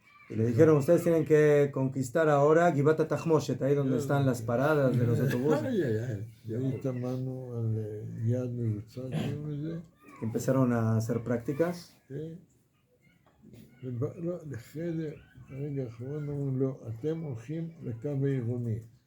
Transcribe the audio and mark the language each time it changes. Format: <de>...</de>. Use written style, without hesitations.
<es>Y le dijeron, ustedes tienen que conquistar ahora Givat HaTachmoshet, ahí donde están las paradas de los autobuses.</es> <he>והתאמנו על יד מבוצע, קוראים לזה.</he> <es>Empezaron a hacer prácticas.</es> <he>כן. לא, לחדר, הרגע האחרון אמרו, לא, אתם הולכים לקו העירוני.</he>